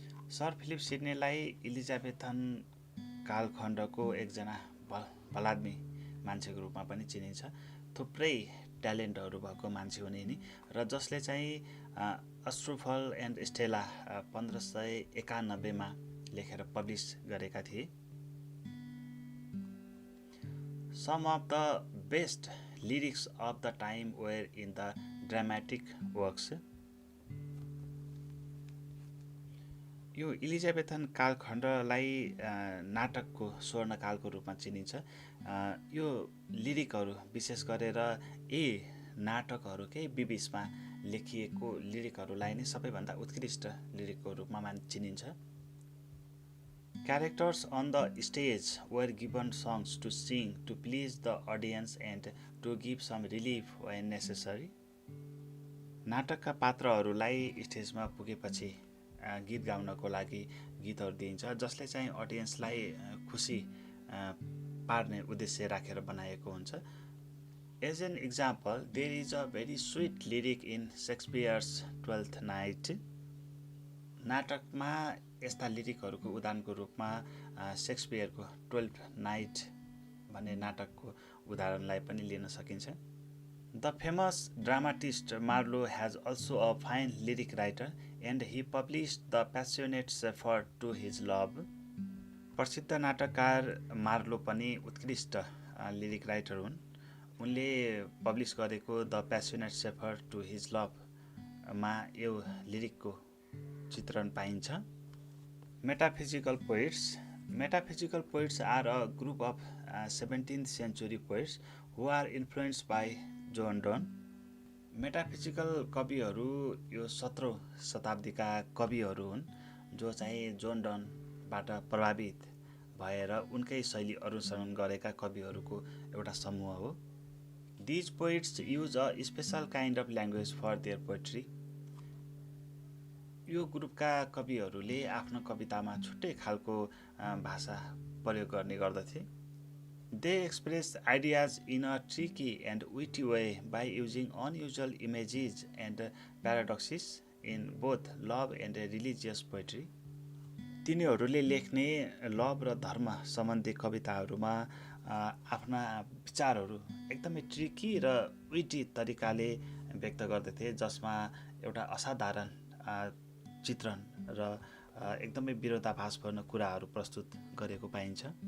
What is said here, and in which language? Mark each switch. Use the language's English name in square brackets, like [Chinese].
[Nepali] Sir Philip सिडनीलाई इलिजाबेथन कालखण्डको एकजना भलाद्मी मान्छेको रूपमा पनि चिनिन्छ। थुप्रै ट्यालेन्टहरू भएको मान्छे हुने नि, र जसले चाहिँ अस्ट्रोफल एन्ड स्टेला 1591 लेखेर पब्लिस गरेका थिए। [English] Some of the best lyrics of the time were in the dramatic works. [Nepali] यो इलिजाबेथन कालखण्डलाई नाटकको स्वर्णकालको रूपमा चिनिन्छ। यो लिरिकहरू विशेष गरेर यी नाटकहरूकै बिबिचमा लेखिएको लिरिकहरूलाई नै सबैभन्दा उत्कृष्ट लिरिकको रूपमा चिनिन्छ। [English] Characters on the stage were given songs to sing to please the audience and to give some relief when necessary. [Nepali] नाटकका पात्रहरूलाई स्टेजमा पुगेपछि गीत गाउनको लागि गीतहरू दिइन्छ, जसले चाहिँ अडियन्सलाई खुसी पार्ने उद्देश्य राखेर बनाएको हुन्छ। [English] As an example, there is a very sweet lyric in Shakespeare's Twelfth Night. [Nepali] नाटकमा यस्ता लिरिकहरूको उदाहरणको रूपमा शेक्सपियरको 12th नाइट भन्ने नाटकको उदाहरणलाई पनि लिन सकिन्छ। [English] The famous dramatist Marlowe has also a fine lyric writer and he published the passionate shepherd to his love. [Nepali] प्रसिद्ध नाटककार मार्लो पनि उत्कृष्ट लिरिक राइटर हुन्। उनले पब्लिस गरेको the passionate shepherd to his love मा यो लिरिकको चित्रण पाइन्छ। [English] Metaphysical poets. Metaphysical poets are a group of 17th century poets who are influenced by Jonson. [Nepali] Metaphysical कविहरू यो 17औं शताब्दीका कविहरू हुन् जो चाहिँ जोनडनबाट प्रभावित भएर उनकै शैली अनुसरण गरेका कविहरूको एउटा समूह हो। [English] These poets use a special kind of language for their poetry. [Nepali] यो ग्रुपका कविहरूले आफ्नो कवितामा छुट्टै खालको भाषा प्रयोग गर्ने गर्दथे। [English] They express ideas in a tricky and witty way by using unusual images and paradoxes in both love and religious poetry. [Nepali] तिनीहरूले लेख्ने लभ र धर्म सम्बन्धी कविताहरूमा आफ्ना विचारहरू एकदमै ट्रिकी र विटी तरिकाले व्यक्त गर्दथे, जसमा एउटा असाधारण चित्रण र एकदमै विरोधाभासपूर्ण कुराहरू प्रस्तुत गरेको पाइन्छ।